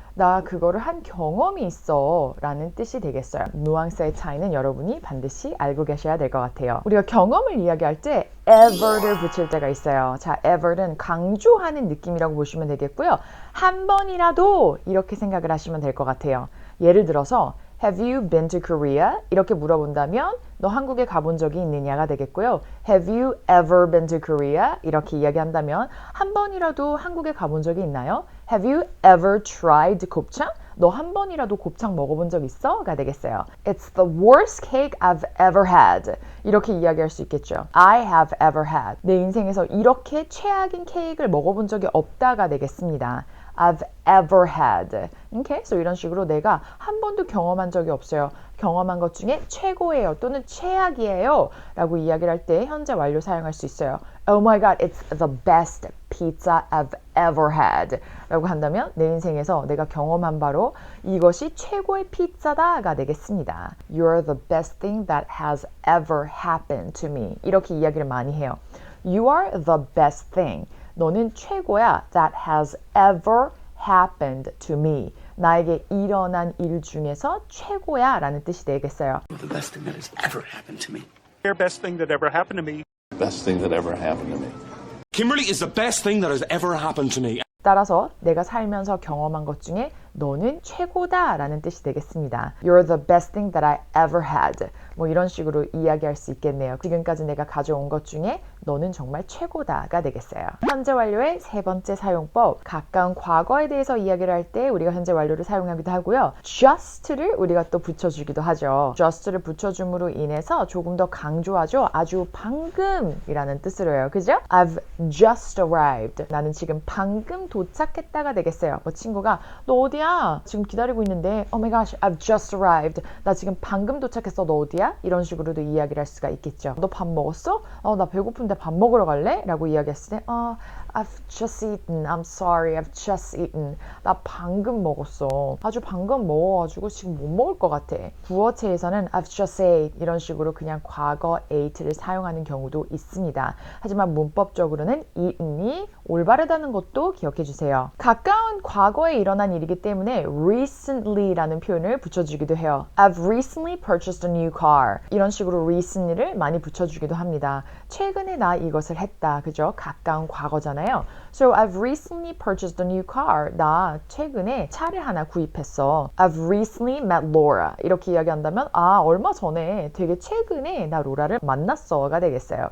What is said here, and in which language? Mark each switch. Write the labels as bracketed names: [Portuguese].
[Korean] 나 그거를 한 경험이 있어 라는 뜻이 되겠어요. 뉘앙스의 차이는 여러분이 반드시 알고 계셔야 될 것 같아요. 우리가 경험을 이야기할 때 ever를 붙일 때가 있어요. 자, ever는 강조하는 느낌이라고 보시면 되겠고요. 한 번이라도 이렇게 생각을 하시면 될 것 같아요. 예를 들어서 [English] Have you been to Korea? [Korean] 이렇게 물어본다면 너 한국에 가본 적이 있느냐가 되겠고요. [English] Have you ever been to Korea? [Korean] 이렇게 이야기한다면 한 번이라도 한국에 가본 적이 있나요? [English] Have you ever tried 곱창? [Korean] 너 한 번이라도 곱창 먹어본 적 있어? 가 되겠어요. [English] It's the worst cake I've ever had. [Korean] 이렇게 이야기할 수 있겠죠. [English] I have ever had. [Korean] 내 인생에서 이렇게 최악인 케이크를 먹어본 적이 없다가 되겠습니다. [English] I've ever had. Okay? [Korean] So 이런 식으로 내가 한 번도 경험한 적이 없어요. 경험한 것 중에 최고예요 또는 최악이에요 라고 이야기를 할 때 현재 완료 사용할 수 있어요. [English] Oh my god, it's the best pizza I've ever had [Korean] 라고 한다면 내 인생에서 내가 경험한 바로 이것이 최고의 피자다가 되겠습니다. [English] You're the best thing that has ever happened to me. [Korean] 이렇게 이야기를 많이 해요. [English] You are the best thing. [Korean] 너는 최고야 [English] that has ever happened to me. [Korean] 나에게 일어난 일 중에서 최고야 라는 뜻이 되겠어요. [English] The best thing that has ever happened to me. The best thing that ever happened to me. Best thing that ever happened to me. Kimberly is the best thing that has ever happened to me. [Korean] 따라서 내가 살면서 경험한 것 중에 너는 최고다 라는 뜻이 되겠습니다. [English] You're the best thing that I ever had. [Korean] 뭐 이런 식으로 이야기할 수 있겠네요. 지금까지 내가 가져온 것 중에 너는 정말 최고다가 되겠어요. 현재 완료의 세 번째 사용법, 가까운 과거에 대해서 이야기를 할 때 우리가 현재 완료를 사용하기도 하고요. just를 우리가 또 붙여주기도 하죠. just를 붙여줌으로 인해서 조금 더 강조하죠. 아주 방금이라는 뜻으로 해요. 그죠? [English] I've just arrived. [Korean] 나는 지금 방금 도착했다가 되겠어요. 뭐 친구가 너 어디야? 지금 기다리고 있는데 [English] Oh my gosh, I've just arrived. [Korean] 나 지금 방금 도착했어. 너 어디야? 이런 식으로도 이야기를 할 수가 있겠죠. 너 밥 먹었어? 나 배고픈데 밥 먹으러 갈래? 라고 이야기했을 때 [English] I've just eaten. I'm sorry. I've just eaten. [Korean] 나 방금 먹었어. 아주 방금 먹어가지고 지금 못 먹을 것 같아. 구어체에서는 [English] I've just ate [Korean] 이런 식으로 그냥 과거 ate를 사용하는 경우도 있습니다. 하지만 문법적으로는 eaten이 올바르다는 것도 기억해 주세요. 가까운 과거에 일어난 일이기 때문에 recently라는 표현을 붙여주기도 해요. [English] I've recently purchased a new car. [Korean] 이런 식으로 recently를 많이 붙여주기도 합니다. 최근에 나 이것을 했다. 그죠? 가까운 과거잖아요. [English] So I've recently purchased a new car. [Korean] 나 최근에 차를 하나 구입했어. [English] I've recently met Laura. [Korean] 이렇게 이야기한다면 얼마 전에 되게 최근에 나 로라를 만났어가 되겠어요.